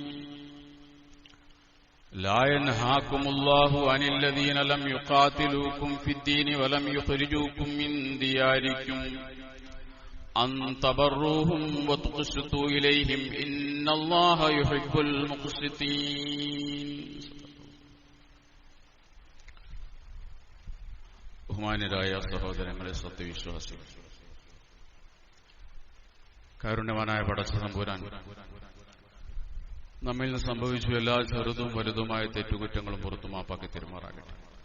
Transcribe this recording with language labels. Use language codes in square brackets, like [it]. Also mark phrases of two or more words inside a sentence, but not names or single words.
[ar] لا ينهاكم الله عن الذين لم يقاتلوكم في الدين ولم يخرجوكم من دياركم أن تبروهم وتقسطوا إليهم إن الله يحب المقسطين. [ml] ബഹുമാന്യരായ സഹോദരങ്ങളെ, സത്യവിശ്വാസികൾ, കാരുണ്യവാനായ പടച്ച തമ്പുരാൻ നമ്മിൽ നിന്ന് സംഭവിച്ചു എല്ലാ ചെറുതും വലുതുമായ തെറ്റുകുറ്റങ്ങളും പുറത്തു മാപ്പാക്കി തിരുമാറാകട്ടെ.